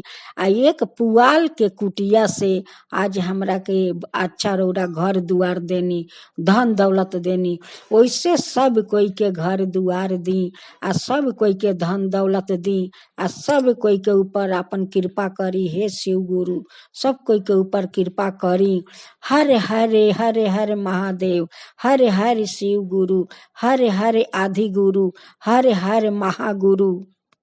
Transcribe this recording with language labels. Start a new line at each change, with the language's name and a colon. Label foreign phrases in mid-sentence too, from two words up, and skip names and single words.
Bhojpuri: आ एक पुआल के कुटिया से आज हमरा के अच्छा रौरा घर दुआर देनी, धन दौलत देनी, वैसे सब कोई के घर दुआर दी आ सब कोई के धन दौलत दी आ सब कोई के ऊपर अपन कृपा करी हे शिव गुरु, सब कोई के ऊपर कृपा करी। हरे हरे हरे हरे महादेव, हरे हरे शिव गुरु, हरे हरे आदि गुरु, हरे हरे महागुरु।